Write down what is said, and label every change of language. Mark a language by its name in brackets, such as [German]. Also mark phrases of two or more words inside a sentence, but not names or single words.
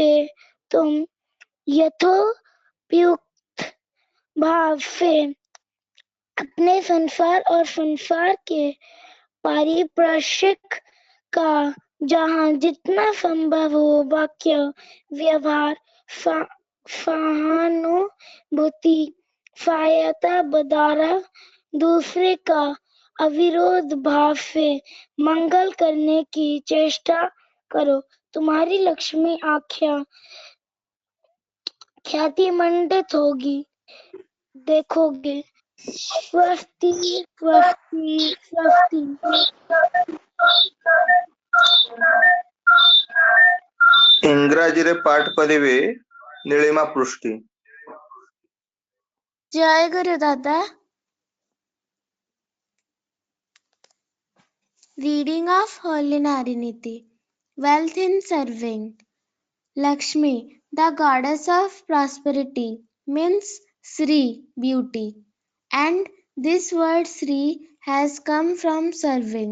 [Hindi] तुम यथोपयुक्त भाव से अपने संसार और संसार के पारिप्राश्यिक का जहाँ जितना संभव हो वाक्य, व्यवहार, सहानुभूति, सहायता बदारा दूसरे का अविरोध भाव से मंगल करने की चेष्टा करो। तुम्हारी लक्ष्मी आख्या ख्यातिमंडित होगी, देखोगे। स्वस्ति स्वस्ति स्वस्ति। [Odia] ଇଂରାଜୀରେ ପାଠ କରିବେ ନୀଳିମା ପୃଷ୍ଟି। ଜୟ ଗୁରୁ ଦାଦା। [English] Reading of Holy Nariniti. Wealth in serving. Lakshmi, the goddess of prosperity, means Sri, beauty. And this word Sri has come from serving.